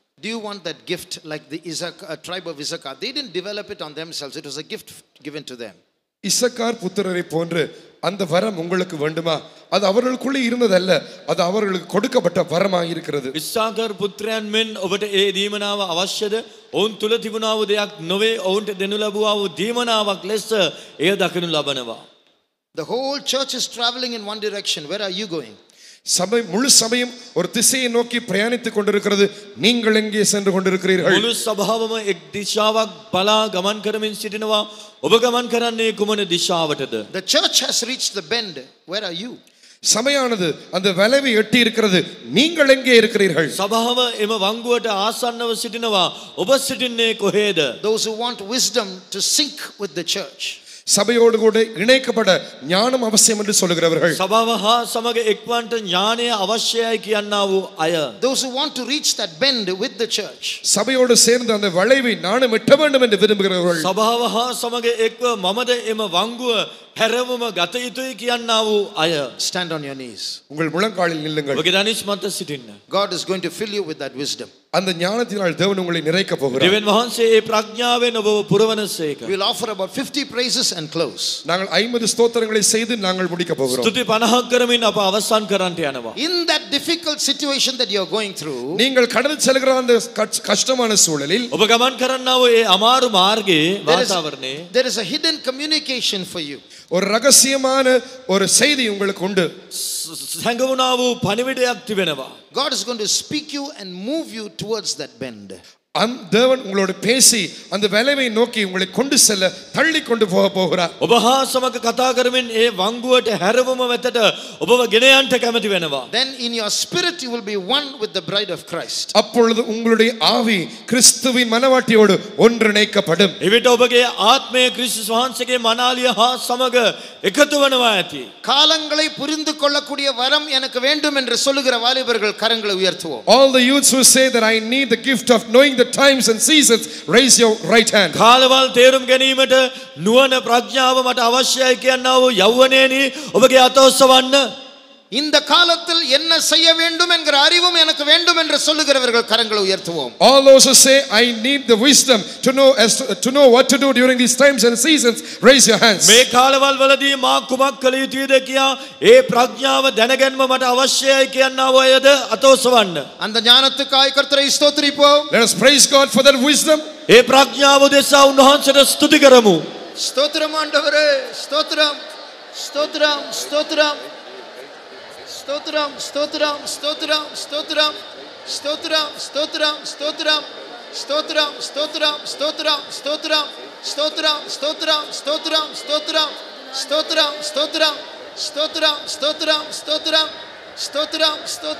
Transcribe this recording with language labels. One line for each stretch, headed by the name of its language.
English: Do you want that gift like the tribe of Issachar? They didn't develop it on themselves. It was a gift given to them.
Tamil: Issachar புத்திரரை போன்று அந்த வரம் உங்களுக்கு வேண்டுமா? அது அவர்களுக்குள்ளே இருந்ததல்ல, அது அவர்களுக்கு கொடுக்கப்பட்ட வரமாக இருக்கிறது.
Sinhala: ඉස්සාකර් පුත්‍රයන් මෙන් ඔබට ඒ දීමනාව අවශ්‍යද? ඔවුන් තුල තිබුණා වූ දෙයක් නොවේ, ඔවුන්ට දෙනු ලැබුවා වූ දීමනාවක් ලෙස එය දකිනු ලබනවා.
English: The whole church is traveling in one direction. Where are you going?
Tamil: சபை முழு சபையும் ஒரு திசையை நோக்கி பிரயாணித்துக் கொண்டிருக்கிறது. நீங்கள் எங்கே சென்று கொண்டிருக்கிறீர்கள்?
Sinhala: මුළු සභාවම එක් දිශාවක් බලා ගමන් කරමින් සිටිනවා. ඔබ ගමන් කරන්නේ කුමන දිශාවටද?
English: The church has reached the bend. Where are you?
Tamil: சபையானது அந்த வளைவை எட்டி இருக்கிறது. நீங்கள் எங்கே இருக்கிறீர்கள்?
Sinhala: සභාව එම වංගුවට ආසන්නව සිටිනවා. ඔබ සිටින්නේ කොහේද?
English: Those who want wisdom to sync with the church.
Tamil: சபையோடு கூட இணைக்கப்பட ஞானம் அவசியம் என்று சொல்லுகிறவர்கள்.
Sinhala: සභාව හා සමග එක්වන්ට ඥානය අවශ්‍යයි කියන්නා වූ අය.
English: Those who want to reach that bend with the church.
Tamil: சபையோடு சேர்ந்து அந்த வளைவை நானும் எட்ட வேண்டும் என்று விரும்புகிறவர்கள்.
Sinhala: සභාව හා සමග එක්ව මමද එම වංගුව හැරවම ගත යුතුයි කියන්නා වූ අය.
English: Stand on your knees.
Tamil: உங்கள் முழங்காலில் நில்லுங்கள்.
Sinhala: ඔබගේ දනිස් මත සිටින්න.
English: God is going to fill you with that wisdom.
Tamil: அந்த ஞானத்தினால் தேவன் உங்களை நிறைக்க போகிறார்.
Sinhala: දෙවියන් වහන්සේ ඒ ප්‍රඥාවෙන් ඔබව පුරවනසේක.
English: We will offer about 50 praises and close.
Tamil: நாங்கள் 50 ஸ்தோத்திரங்களை செய்து நாங்கள் முடிக்க போகிறோம்.
Sinhala: ස්තුති 50ක් කරමින් අප අවසන් කරන්නට යනවා.
English: In that difficult situation that you are going through,
Tamil: நீங்கள் கடந்து செல்கிற அந்த கஷ்டமான சூழலில்
Sinhala: ඔබ ගමන් කරන්නා වූ ඒ අමාරු මාර්ගයේ වාතාවරණේ
English: there is a hidden communication for you.
Tamil: ஒரு ரகசியமான ஒரு செய்தி உங்களுக்கு உண்டு.
Sinhala: සැඟවුණා වූ පණිවිඩයක් තිබෙනවා.
English: God is going to speak you and move you towards that bend.
Tamil: தேவன் உங்களோட பேசி அந்த வளைவை நோக்கி உங்களை கொண்டு செல்ல தள்ளி கொண்டு போக போகிறார்.
Sinhala: ඔබ හා සමග කතා කරමින් ඒ වංගුවට හැරවම වෙතට ඔබව ගෙන යන්නට කැමති වෙනවා.
English: Then in your spirit you will be one with the bride of Christ.
Tamil: அப்பொழுது உங்களுடைய ஆவி கிறிஸ்துவின் மனவாட்டியோடு ஒன்றிணைக்கப்படும்.
Sinhala: එවිට ඔබගේ ආත්මය ක්‍රිස්තුස් වහන්සේගේ මනාලිය හා සමග එකතු වෙනවා ඇති.
Tamil: காலங்களை புரிந்து கொள்ளக்கூடிய வரம் எனக்கு வேண்டும் என்று சொல்லுகிற வாலிபர்கள் கரங்களை உயர்த்துவோம்.
English: All the youths who say that I need the gift of knowing the times and seasons, raise your right hand.
Sinhala: කාලවල් තේරුම් ගැනීමට නුවණ ප්‍රඥාව මට අවශ්‍යයි කියනවා වූ යෞවනයනි ඔබගේ අත ඔසවන්න.
Tamil: இந்த காலத்தில் என்ன செய்ய வேண்டும் என்கிற அறிவும் எனக்கு வேண்டும் என்று சொல்லுகிறவர்கள் கரங்களை உயர்த்துவோம்.
English: All those who say I need the wisdom to know what to do during these times and seasons, raise your hands.
Sinhala: මේ කාලවල් වලදී මා කුමක් කළ යුතුද කියා ඒ ප්‍රඥාව දැනගැන්ම මට අවශ්‍යයි කියනවා වූ අයද අත ඔසවන්න.
Tamil: அந்த ஞானத்துக்காய் கர்த்தரை ஸ்தோத்திரிப்போம்.
English: Let us praise God for that wisdom.
Sinhala: ඒ ප්‍රඥාව දෙසා උන්වහන්සේට ස්තුති කරමු.
Tamil: ஸ்தோத்திரம் ஆண்டவரே, ஸ்தோத்திரம் ஸ்தோத்திரம் ஸ்தோத்திரம் ஸ்தோத்திரம் ஸ்தோத்திரம் ஸ்தோத்திரம் ஸ்தோத்திரம் ஸ்தோத்திரம் ஸ்தோத்திரம் ஸ்தோத்திரம் ஸ்தோத்திரம் ஸ்தோத்திரம் ஸ்தோத்திரம் ஸ்தோத்திரம் ஸ்தோத்திரம் ஸ்தோத்திரம் ஸ்தோத்திரம் ஸ்தோத்திரம் ஸ்தோத்திரம் ஸ்தோத்திரம் ஸ்தோத்திரம் ஸ்தோத்திரம் ஸ்தோத்திரம் ஸ்தோத்திரம் ஸ்தோத்திரம் ஸ்தோத்திரம்